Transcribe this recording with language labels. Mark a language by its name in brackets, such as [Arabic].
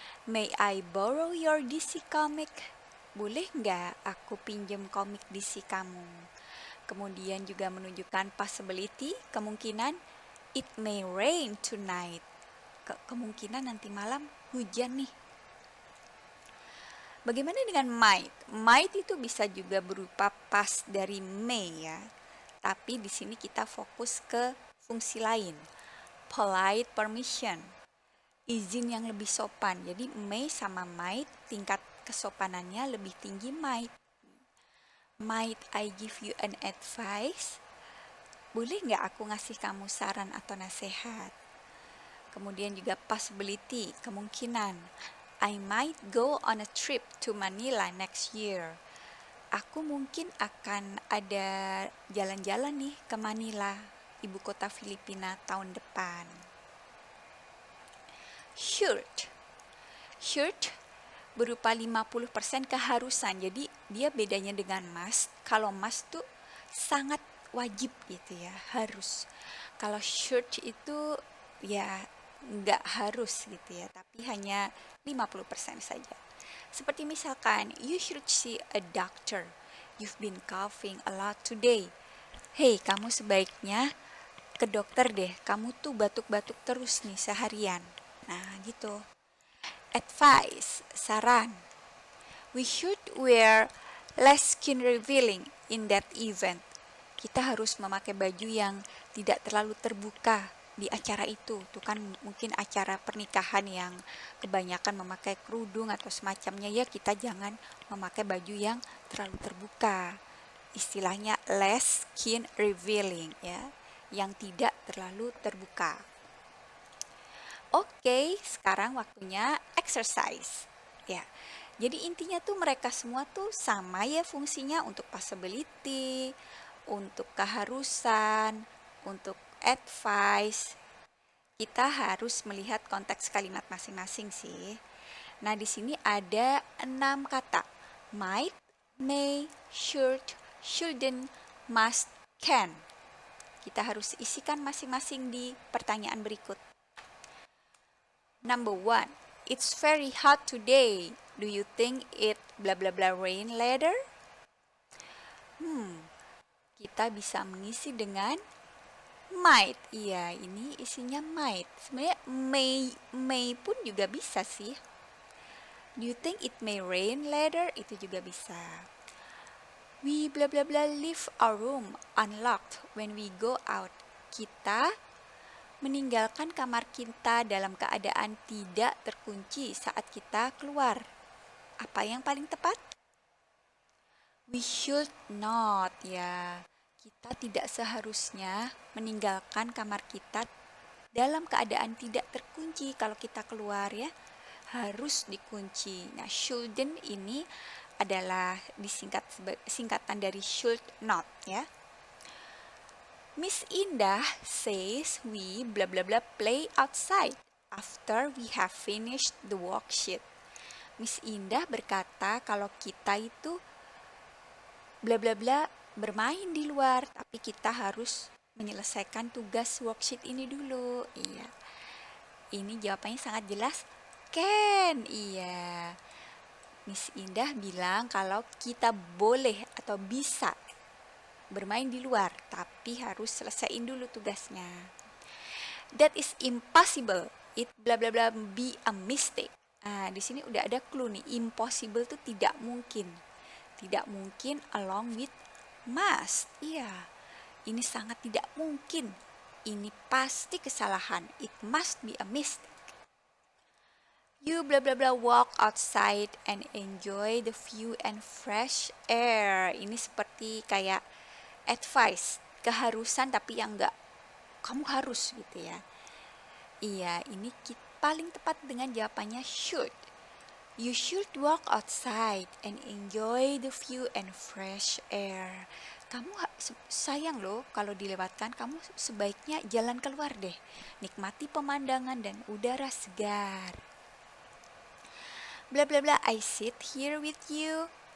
[English] May I borrow your DC comic? [Indonesian] Boleh nggak aku pinjam komik DC kamu? Kemudian juga menunjukkan possibility, kemungkinan. [English] It may rain tonight. [Indonesian] Kemungkinan nanti malam hujan nih. Bagaimana dengan might? Might itu bisa juga berupa past dari may ya. Tapi di sini kita fokus ke fungsi lain. [English] Polite permission. [Indonesian] Izin yang lebih sopan. Jadi may sama might tingkat kesopanannya lebih tinggi might. [English] Might I give you an advice? [Indonesian] Boleh nggak aku ngasih kamu saran atau nasihat? Kemudian juga possibility, kemungkinan. [English] I might go on a trip to Manila next year. [Indonesian] Aku mungkin akan ada jalan-jalan nih ke Manila, ibu kota Filipina tahun depan. Should. Should berupa 50% keharusan. Jadi dia bedanya dengan must. Kalau must tuh sangat wajib gitu ya, harus. Kalau should itu ya nggak harus gitu ya, tapi hanya 50% saja. Seperti misalkan, [English] you should see a doctor. You've been coughing a lot today. [Indonesian] Hey, kamu sebaiknya ke dokter deh. Kamu tuh batuk-batuk terus nih seharian. Nah, gitu. Advice, saran. [English] We should wear less skin revealing in that event. [Indonesian] Kita harus memakai baju yang tidak terlalu terbuka di acara itu. Itu kan mungkin acara pernikahan yang kebanyakan memakai kerudung atau semacamnya, ya kita jangan memakai baju yang terlalu terbuka. Istilahnya less skin revealing ya, yang tidak terlalu terbuka. Oke, sekarang waktunya exercise. Ya. Jadi intinya tuh mereka semua tuh sama ya fungsinya, untuk possibility, untuk keharusan, untuk advice. Kita harus melihat konteks kalimat masing-masing sih. Nah, di sini ada 6 kata. Might, may, should, shouldn't, must, can. Kita harus isikan masing-masing di pertanyaan berikut. Number 1. [English] It's very hot today. Do you think it blah blah blah rain later? [Indonesian] Kita bisa mengisi dengan might. Iya, ini isinya might. Sebenarnya may pun juga bisa sih. [English] Do you think it may rain later? [Indonesian] Itu juga bisa. [English] We blah blah blah leave our room unlocked when we go out. [Indonesian] Kita meninggalkan kamar kita dalam keadaan tidak terkunci saat kita keluar. Apa yang paling tepat? [English] We should not, [Indonesian] ya. Kita tidak seharusnya meninggalkan kamar kita dalam keadaan tidak terkunci kalau kita keluar ya. Harus dikunci. Nah, shouldn't ini adalah singkatan dari should not ya. [English] Miss Indah says we blah blah blah play outside after we have finished the worksheet. [Indonesian] Miss Indah berkata kalau kita itu bla bla bla bermain di luar, tapi kita harus menyelesaikan tugas worksheet ini dulu. Iya. Ini jawabannya sangat jelas. Can. Iya. Miss Indah bilang kalau kita boleh atau bisa bermain di luar, tapi harus selesaiin dulu tugasnya. [English] That is impossible. It bla bla bla be a mistake. [Indonesian] Nah, di sini udah ada clue nih. Impossible itu tidak mungkin. Tidak mungkin [English] along with must. [Indonesian] Iya. Ini sangat tidak mungkin. Ini pasti kesalahan. [English] It must be a mistake. You blah blah blah walk outside and enjoy the view and fresh air. [Indonesian] Ini seperti kayak advice, keharusan tapi yang enggak kamu harus gitu ya. Iya, ini paling tepat dengan jawabannya should. [English] You should walk outside and enjoy the view and fresh air. [Indonesian] Kamu sayang loh kalau dilewatkan, kamu sebaiknya jalan keluar deh. Nikmati pemandangan dan udara segar. [English] Bla bla bla, I sit here with you.